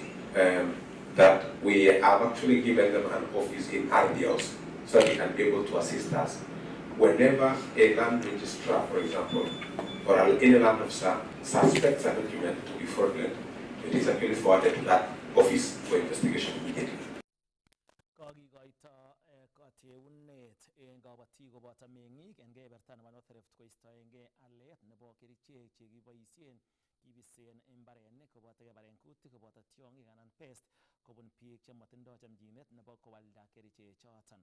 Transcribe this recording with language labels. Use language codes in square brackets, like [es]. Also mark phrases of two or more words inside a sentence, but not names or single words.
[en] That we have actually given them an office in RDOs so they can be able to assist us. Whenever a land registrar, for example, or any land officer suspects a document to be fraudulent, it is actually forwarded to that office for investigation immediately. [sgc] Kibisen imbarenik koboto kebarenkutik koboto tiong'ik anan pest kobun biik chemotindoi chamchinet nebo kowalda kerichechoton.